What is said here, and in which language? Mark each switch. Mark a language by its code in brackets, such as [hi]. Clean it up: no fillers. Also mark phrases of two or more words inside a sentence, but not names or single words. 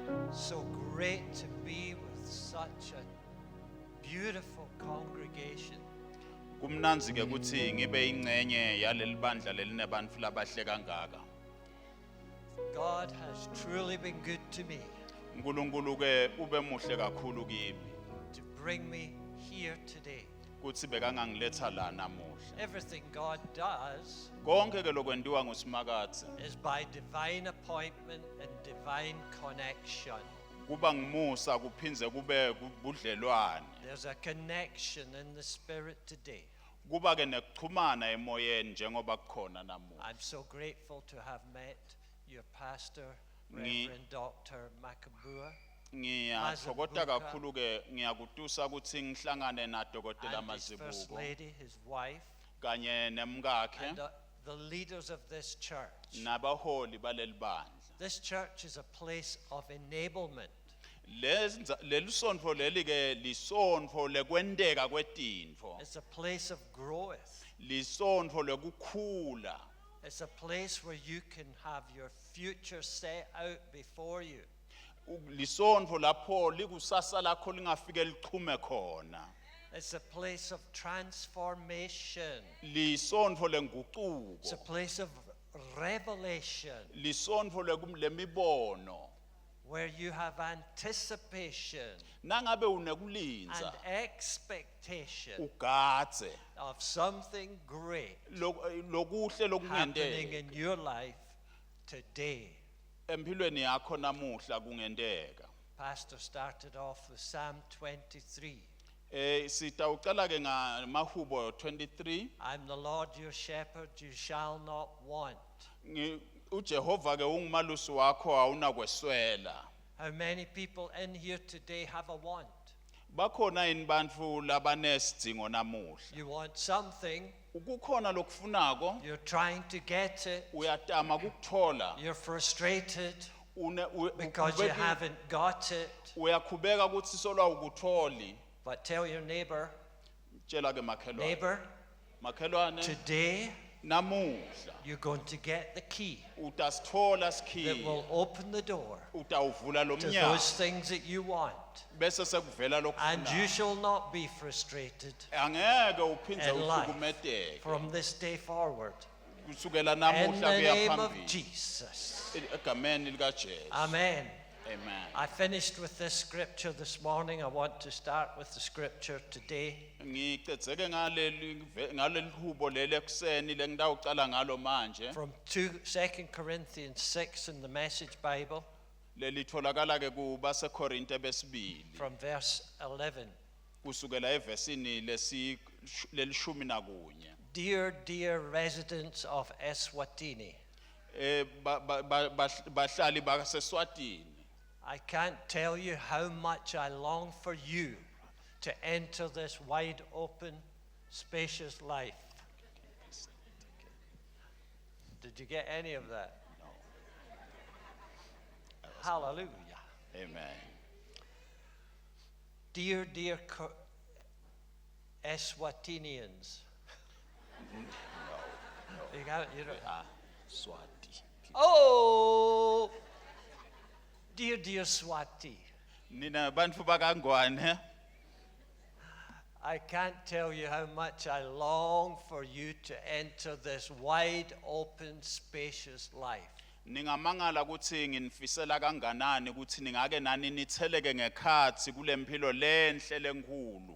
[en] So great to be with such a beautiful congregation. [ss] Kumnanzi ke ukuthi ngibe ingcenye yaleli bandla lelinebantfu labahle kangaka. [en] God has truly been good to me [ss] uNkulunkulu ke ube muhle kakhulu kimi [en] to bring me here today. [ss] kuthi bekangangiletha la namuhla. [en] Everything God does [ss] Konke ke lokwenziwa nguSimakathe [en] is by divine appointment and divine connection. [ss] kuba ngumusa kuphinze kube kubudlelwane. [en] There's a connection in the spirit today. [ss] Kuba ke nekuxhumana emoyeni njengoba kukhona namuhla. [en] I'm so grateful to have met your pastor, Reverend Dr. Makabua, [ss] Ngiyathokoza kakhulu ke ngiyakutusa ukuthi ngihlangane naDokotela [en] and his first Mazibuko lady, his wife, [ss] kanye nemkakhe [en] and the leaders of this church. [ss] nabaholi baleli bandla. [en] This church is a place of enablement. [ss] Lelisonto leli ke lisonto lekwenteka kwetintfo. [en] It's a place of growth. [ss] Lisonto lekukhula. [en] It's a place where you can have your future set out before you. [ss] Lisonto lapho likusasa lakho lingafike lichume khona. [en] It's a place of transformation. [ss] Lisonto lenguquko. [en] It's a place of revelation [ss] Lisonto lemibono. [en] where you have anticipation [ss] Nangabe [en] and [ss] unekulinza [en] expectation [ss] ugadze [en] of something great [ss] lokuhle [en] happening [ss] lokungenteka [en] in your life today. [ss] empilweni yakho namuhla kungenteka. [en] Pastor started off with Psalm 23. [ss] Sitawucala ke ngamahubo 23. [en] I'm the Lord your shepherd, you shall not want. [ss] uJehova ke ungumalusi wakho awunakweswela. [en] How many people in here today have a want? [ss] Bakhona yini bantfu labanesidingo namuhla? [en] You want something, [ss] Ukukhona lokufunako [en] you're trying to get it, [ss] uyatama kukuthola. [en] you're frustrated because you haven't got it. [ss] Uyakhubeka ukuthi solwa ukutholi. [en] But tell your neighbor, [ss] Tshela ke makhelwane. [en] neighbor, [ss] Makhelwane [en] today [ss] namuhla [en] you're going to get the key [ss] utasithola [en] that [ss] sikhiye. [en] will open the door [ss] Utawuvula lo [en] to [ss] mnyango [en] those things that you want. [ss] bese sekuvela [en] And you [ss] lokufuna. [en] shall not be frustrated [ss] Angeke uphindze [en] in life [ss] uhlukumezeke. [en] from this day forward. [ss] Kusukela [en] In [ss] namuhla [en] the [ss] kuya [en] name of [ss] phambili. [en] Jesus. [ss] Egameni likaJesu. [en] Amen. [ss] Amen. [en] I finished with this scripture this morning. I want to start with the scripture today. [ss] Ngicedzeke ngaleli hubo leli ekuseni lengitawucala ngalo manje. [en] From 2 Corinthians 6 in the Message Bible, [ss] Lelitholakala ke kubaseKorinte besibili. [en] from verse 11. [ss] Kusukela evesini lelishumi nakunye. [en] Dear residents of Eswatini, [ss] Bahlali baseSwatini. [en] I can't tell you how much I long for you to enter this wide open, spacious life. Did you get any of that? No. Hallelujah. Amen. Dear Eswatinians. You got it? You don't- Swati. Oh, dear Swati. [ss] Nina bantfu bakangwane. [en] I can't tell you how much I long for you to enter this wide open, spacious life. [ss] Ningamangala ukuthi nginifisela kanganani ukuthi ningake nani nitheleke ngekhathi kulempilo lenhle lenkulu.